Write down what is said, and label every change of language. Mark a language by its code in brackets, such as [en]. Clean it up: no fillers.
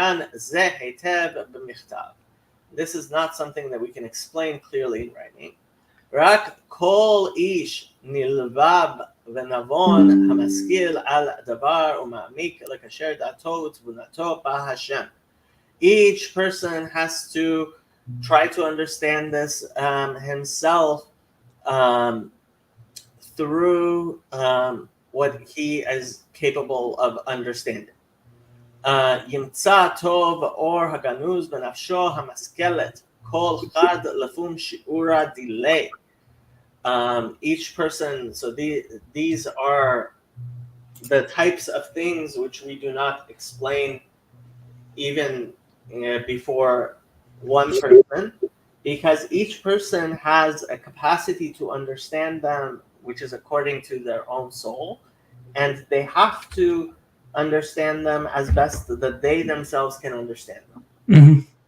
[en] This is not something that we can explain clearly in writing. [he] רק כל איש נלבב ונבון המשכיל על דבר ומעמיק לקשר דעתו ותבונתו בהשם. [en] Each person has to try to understand this himself through what he is capable of understanding. [he] ימצא טוב אור הגנוז בנפשו המשכלת, [arc] כל חד לפום שיעורה דילי. [en] Each person, so these are the types of things which we do not explain even before one person, because each person has a capacity to understand them which is according to their own soul, and they have to understand them as best that they themselves can understand them.